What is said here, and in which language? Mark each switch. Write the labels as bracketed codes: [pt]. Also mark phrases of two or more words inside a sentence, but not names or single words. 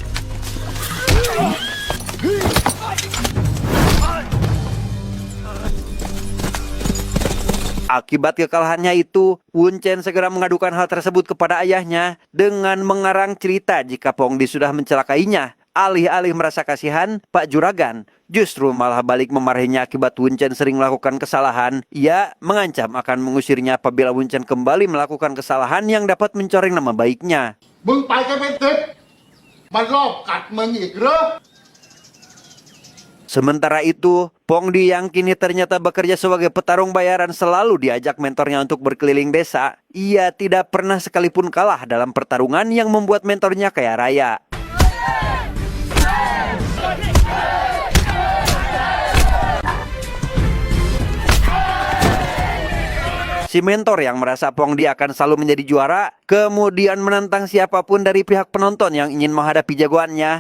[id] Akibat kekalahannya itu, Wun Chen segera mengadukan hal tersebut kepada ayahnya dengan mengarang cerita jika Pongdi sudah mencelakainya. Alih-alih merasa kasihan, Pak Juragan justru malah balik memarahinya akibat Wun Chen sering melakukan kesalahan. Ia mengancam akan mengusirnya apabila Wun Chen kembali melakukan kesalahan yang dapat mencoreng nama baiknya. [th] มึงไปกันเป็นสิบมันรอบกัดมึงอีกเหรอ [id] Sementara itu, Pongdi yang kini ternyata bekerja sebagai petarung bayaran selalu diajak mentornya untuk berkeliling desa. Ia tidak pernah sekalipun kalah dalam pertarungan yang membuat mentornya kaya raya. Si mentor yang merasa Pongdi akan selalu menjadi juara, kemudian menantang siapapun dari pihak penonton yang ingin menghadapi jagoannya.